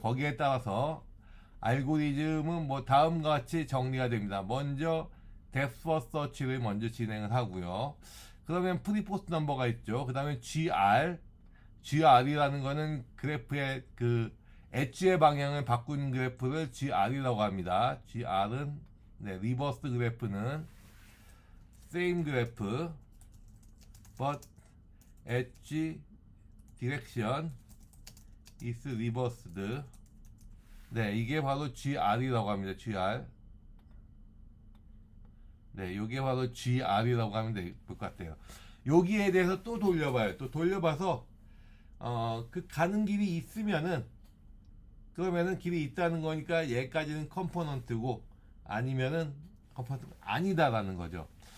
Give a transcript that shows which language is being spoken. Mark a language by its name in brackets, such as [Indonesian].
[Korean] 거기에 따라서 알고리즘은 뭐 다음과 같이 정리가 됩니다. 먼저 뎁스 퍼스트 서치를 먼저 진행을 하고요. 그러면 프리포스트 넘버가 있죠. 그 다음에 GR이라는 거는 그래프의 그 엣지의 방향을 바꾼 그래프를 GR이라고 합니다. GR은 네, 리버스 그래프는 [English] same [Korean] 그래프 [English] but edge direction is reversed. [Korean] 네, 이게 바로 GR이라고 합니다. GR. 네, 이게 바로 GR이라고 하면 될 것 같아요. 여기에 대해서 또 돌려봐요. 또 돌려봐서 그 가는 길이 있으면은 그러면은 길이 있다는 거니까 얘까지는 컴포넌트고 아니면은 컴포넌트가 아니다라는 거죠.